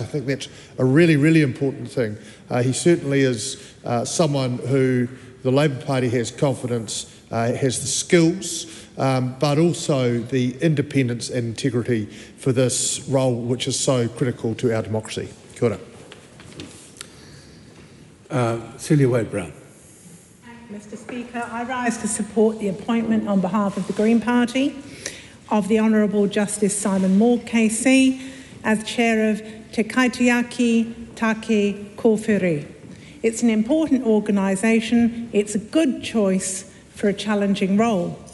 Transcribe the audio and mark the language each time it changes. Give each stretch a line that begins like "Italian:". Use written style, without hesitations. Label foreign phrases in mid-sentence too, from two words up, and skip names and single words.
English: I think that's a really, really important thing. He certainly is someone who the Labor Party has confidence, has the skills, but also the independence and integrity for this role, which is so critical to our democracy.
Māori: Kia ora.
English: Celia Wade-Brown. Mr. Speaker, I rise to support the appointment on behalf of the Green Party of the Honourable Justice Simon Moore KC as Chair of Te Kaitiaki Take Kōwhiri. It's an important organisation. It's a good choice for a challenging role.